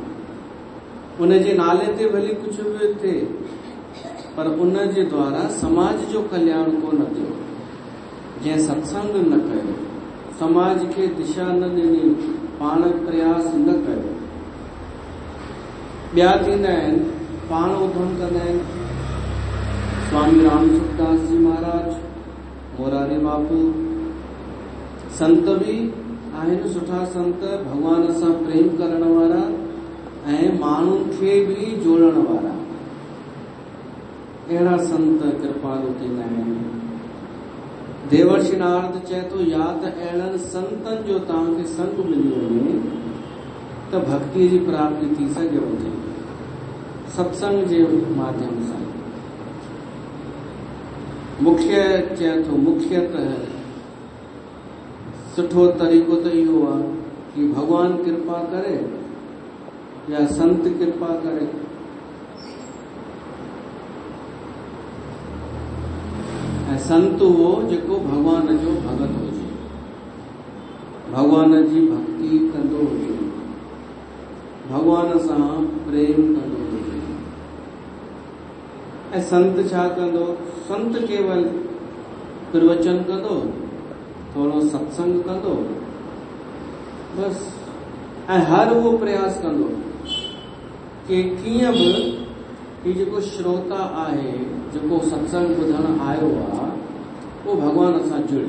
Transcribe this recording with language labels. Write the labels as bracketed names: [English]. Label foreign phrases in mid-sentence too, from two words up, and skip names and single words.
[Sindhi] उनजे नाले ते भली कुछ बि थिए, पर उन जे द्वारा समाज जो कल्याण कोन थियो। जंहिं सत्संग न कयो, समाज खे दिशा न ॾिनी, पाण प्रयास न कयो। ॿिया थींदा आहिनि पाण उधम कंदा आहिनि। स्वामी रामसुखदास जी महाराज, मोरारी बापू, संत बि आहिनि सुठा संत, भगवान सां प्रेम करण वारा ऐं माण्हुनि खे बि जोड़ण वारा। अहिड़ा संत कृपालु थींदा आहिनि। देवर्षि नारद चए थो, या त अहिड़नि संतनि जो तव्हांखे संग मिली वञे त भक्ति जी प्राप्ति थी सघेव थी, सत्संग जे माध्यम सां। मुख्य चए थो, मुख्यतः सुठो तरीक़ो त इहो आहे कि भगवान कृपा करे या संत कृपा करे। ऐं संत उहो जेको भगवान जो भगत हुजे, भगवान जी भक्ति कंदो हुजे, भगवान सां प्रेम कंदो हुजे। ऐं संत छा कंदो? संत केवल प्रवचन कंदो, थोरो सत्संग कंदो, बस। ऐं हर उहो प्रयास कंदो कि कीअं बि कि जेको श्रोता आहे, जेको सत्संग ॿुधण आयो आहे, उहो भगवान सां जुड़े।